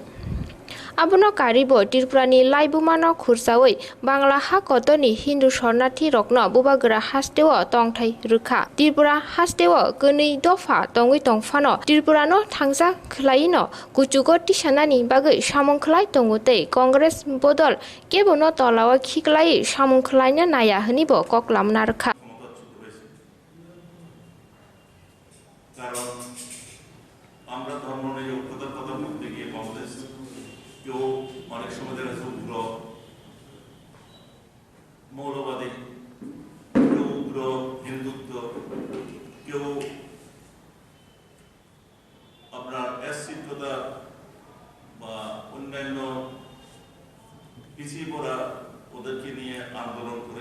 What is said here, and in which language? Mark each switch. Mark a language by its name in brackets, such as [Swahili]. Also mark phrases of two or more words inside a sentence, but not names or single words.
[Kok Borok] Abono karibo Tripurani laibumano khursaoi Bangla ha kotoni Hindu shornathi rokno bubagra hasteo tongthai rukha Tripura hasteo koni dofa tongoi tongfano Tripurano thangja khlaino kuchugo tisanani bagai samung khlai tongotei Kongres bodol kebono tolawa khiklai samung khlaina naya hnibo koklamna rukha [Bangla] আমরা ধর্ম নিয়ে ঐক্যতার কথা বলতে গিয়ে কংগ্রেস কেউ অনেক সময় দেখা যাচ্ছে উগ্র মৌলবাদী, কেউ উগ্র হিন্দুত্ব, কেউ আপনার অ্যাসিডতা বা অন্যান্য পিছিয়ে পড়া ওদেরকে নিয়ে আন্দোলন করে।